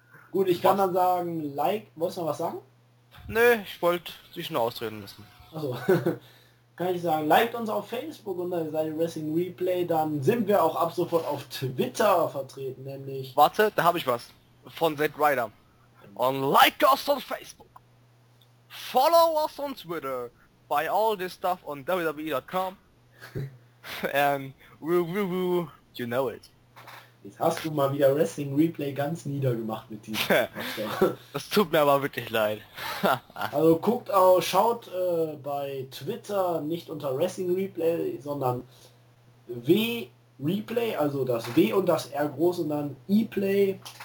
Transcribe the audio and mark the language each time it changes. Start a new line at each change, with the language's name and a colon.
German: Gut, ich kann dann sagen, like, wolltest du noch was sagen? Nö, ich wollte dich nur ausreden lassen. Achso, kann ich sagen, liked uns auf Facebook unter der Seite Wrestling Replay, dann sind wir auch ab sofort auf Twitter vertreten, nämlich... Warte, da habe ich was, von Zack Ryder.
English: Und like us on Facebook, follow us on Twitter, buy all this stuff on www.com, and woo, you know it.
German: Jetzt hast du mal wieder Wrestling Replay ganz niedergemacht mit diesem. Das tut mir aber wirklich leid. Also guckt auch, schaut bei Twitter nicht unter Wrestling Replay, sondern W Replay, also das W und das R groß und dann E-Play.